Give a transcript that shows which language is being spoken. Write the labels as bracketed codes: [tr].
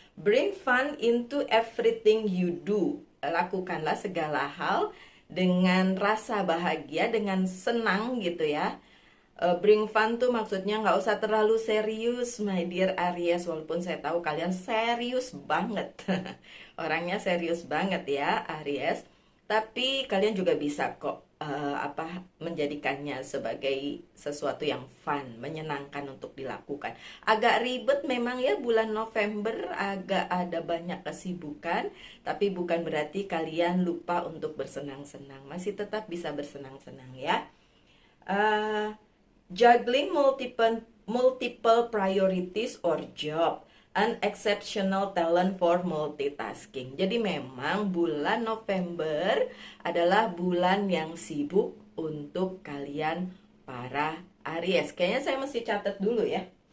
[en] Bring fun into everything you do. [id] Lakukanlah segala hal dengan rasa bahagia, dengan senang gitu ya. [en] Bring fun [id] tuh maksudnya nggak usah terlalu serius, [en] my dear [id] Aries. Walaupun saya tahu kalian serius banget. Orangnya serius banget ya, Aries. Tapi kalian juga bisa kok menjadikannya sebagai sesuatu yang fun, menyenangkan untuk dilakukan. Agak ribet memang ya bulan November, agak ada banyak kesibukan, tapi bukan berarti kalian lupa untuk bersenang-senang. Masih tetap bisa bersenang-senang ya. [en] Juggling multiple priorities or job. An exceptional talent for multitasking. [id] Jadi memang bulan November adalah bulan yang sibuk untuk kalian para Aries. Kayaknya saya mesti catat dulu ya.